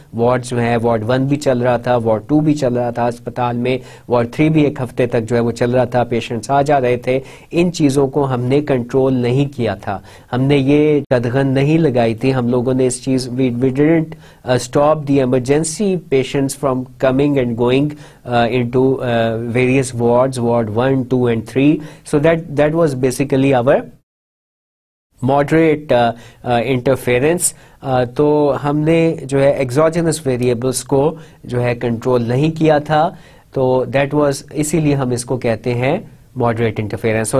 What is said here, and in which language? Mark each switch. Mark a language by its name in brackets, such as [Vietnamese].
[Urdu] Ward جو ہے ward 1 بھی چل رہا تھا, وارڈ 2 بھی چل رہا تھا اسپتال میں, وارڈ 3 بھی ایک ہفتے تک جو ہے وہ چل رہا تھا, پیشنٹس آ جا رہے تھے. ان چیزوں کو ہم نے کنٹرول نہیں کیا تھا, ہم نے یہ قدغن نہیں لگائی تھی ہم لوگوں نے اس چیز, [English] We didn't stop the emergency patients from coming and going into various wards, ward 1, 2 and 3. So that was basically our moderate interference. [Urdu] تو ہم نے جو ہے exogenous variables کو جو ہے کنٹرول نہیں کیا تھا, تو that was, اسی لیے ہم اس کو کہتے ہیں moderate interference.